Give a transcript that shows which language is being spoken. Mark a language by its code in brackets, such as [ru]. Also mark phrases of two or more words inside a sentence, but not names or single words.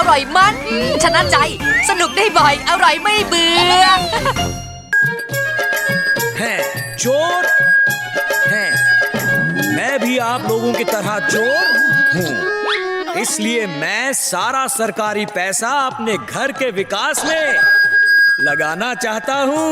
[th] ร่อยมันชนะใจสนุกได้บ่อยอร่อยไม่เบื่อ [hi] है चोर है। मैं भी आप लोगों की तरह चोर हूँ, इसलिए मैं सारा सरकारी पैसा अपने घर के विकास में लगाना चाहता हूँ।